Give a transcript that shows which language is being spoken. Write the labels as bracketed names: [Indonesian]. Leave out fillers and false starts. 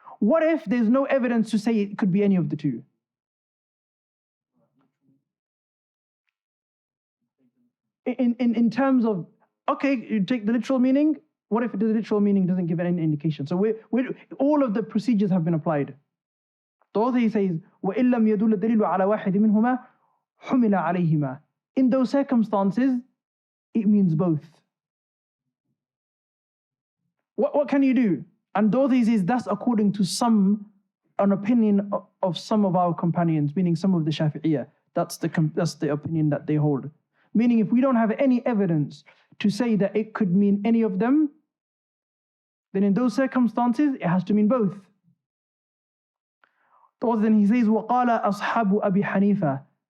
[English] What if there's no evidence to say it could be any of the two? In terms of, okay, you take the literal meaning. What if the literal meaning doesn't give any indication? So all of the procedures have been applied. The author, he says, [Arabic] وَإِن لَمْ يَدُلَّ الدَّلِيلُ عَلَى وَاحِدٍ مِنْهُمَا حُمِلَ عَلَيْهِمَا. [English] In those circumstances, it means both. What can you do? And the author, he says, that's according to an opinion of some of our companions, meaning some of the Shafi'iyah. That's the opinion that they hold. Meaning, if we don't have any evidence to say that it could mean any of them, then in those circumstances, it has to mean both. Then he says, [Arabic] وَقَالَ أَصْحَابُ أَبِي حَنِيفَةَ.